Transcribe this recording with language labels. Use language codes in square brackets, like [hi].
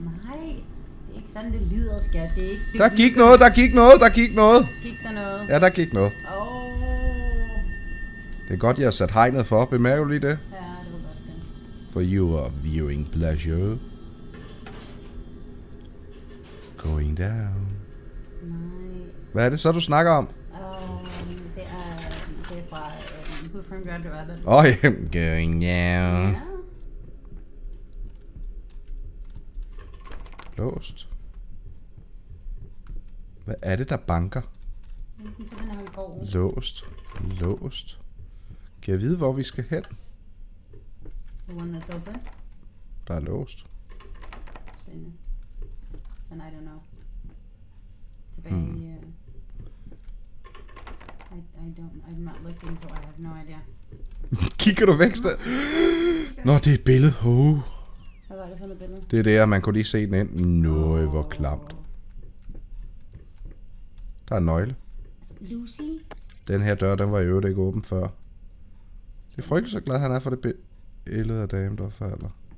[da] Nej, det er ikke sådan, det lyder, skat. Det er ikke... Det Der gik noget, der gik noget, der gik noget. Gik der noget? Ja, der gik noget. Åh. Det er godt, jeg har sat hegnet for. Bemærker du lige det? Ja, det var godt, skat. [en] For your viewing pleasure. Going down. [da] Nej. Hvad er det så, du snakker om? Det er fra Who Framed Roger Rabbit. [en] Going down. [da] Ja. Låst. Hvad er det, der banker? Simpelthen er han går. Låst. Låst. Kan jeg vide, hvor vi skal hen? [en] The one that's open. [da] Der er låst. Spændende. [en] And I don't know. [da] Tilbage i... [en] I'm not looking, so I have no idea. [da] Kigger du væk sted? Nå, det er et billede. Hvad var det for noget billede? Det er der, man kunne lige se den ind. Nøj, hvor klamt. Der er en nøgle. Lucy? Den her dør, den var i øvrigt ikke åben før. Det er frygteligt så glad, han er for det billede af damen, der falder.